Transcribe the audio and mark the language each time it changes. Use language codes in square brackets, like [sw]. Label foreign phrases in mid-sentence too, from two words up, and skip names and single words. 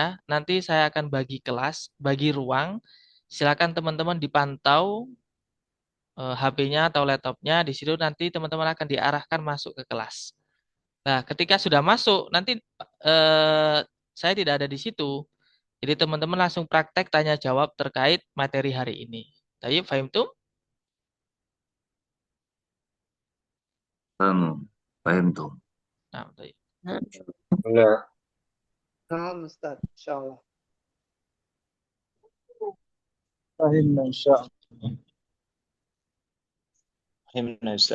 [id] Nanti saya akan bagi kelas, bagi ruang. Silakan teman-teman dipantau HP-nya atau laptopnya. Di situ nanti teman-teman akan diarahkan masuk ke kelas. Nah, ketika sudah masuk, nanti eh, saya tidak ada di situ. Jadi teman-teman langsung praktek tanya jawab terkait materi hari ini. [ar] طيب، فاهم tuh? [id] Paham tuh. Nah, tayyib. Nah, [ar] نعم أستاذ إن شاء الله. فهمنا إن شاء الله. فهمنا يا أستاذ.